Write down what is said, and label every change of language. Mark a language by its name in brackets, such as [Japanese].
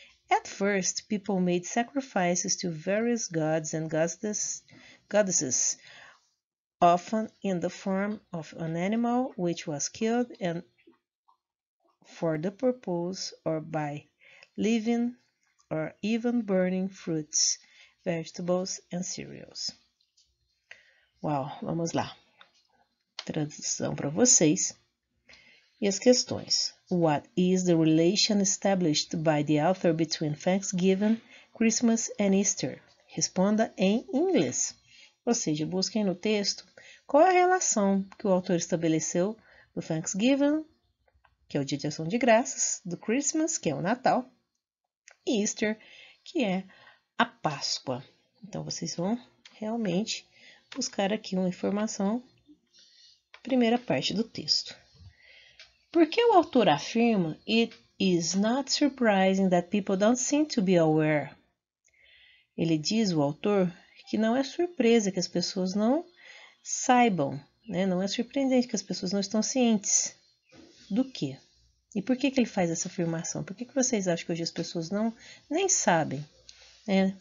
[English] At first, people made sacrifices to various gods and goddesses, often in the form of an animal which was killed and for the purpose or by living or even burning fruits, vegetables and cereals. [Portuguese] Uau, vamos lá. Tradução para vocês. E as questões. [English] What is the relation established by the author between Thanksgiving, Christmas and Easter? [Portuguese] Responda em inglês. Ou seja, busquem no texto qual é a relação que o autor estabeleceu do Thanksgiving, que é o dia de ação de graças, do Christmas, que é o Natal, e Easter, que é a Páscoa. Então, vocês vão realmente buscar aqui uma informação, primeira parte do texto. Porque o autor afirma [English] it is not surprising that people don't seem to be aware. [Portuguese] Ele diz, o autor, que não é surpresa que as pessoas não saibam, né? Não é surpreendente que as pessoas não estão cientes do quê? E por que ele faz essa afirmação? Por que vocês acham que hoje as pessoas nem sabem, né?